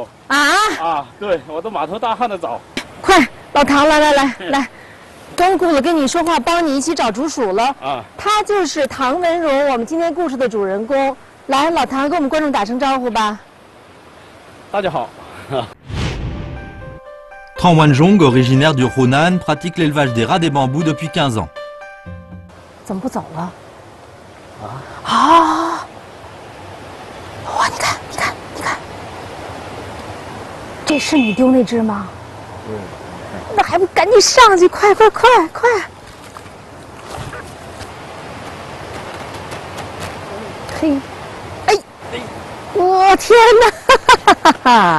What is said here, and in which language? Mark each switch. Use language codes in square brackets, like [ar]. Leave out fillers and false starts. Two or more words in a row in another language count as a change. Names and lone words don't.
[zh] 啊，对，我都满头大汗的找。快，老唐，来，光顾着跟你说话，帮你一起找竹鼠了。啊，他就是唐文荣，我们今天故事的主人公。来，老唐，跟我们观众打声招呼吧。大家好。 [fr] Tran Wanjong, originaire du Hunan, pratique l'élevage des rats des bambous depuis 15 ans. [zh] 怎么不走了？啊！哇，你看，这是你丢那只吗？那还不赶紧上去，快！嘿，哎，我天哪！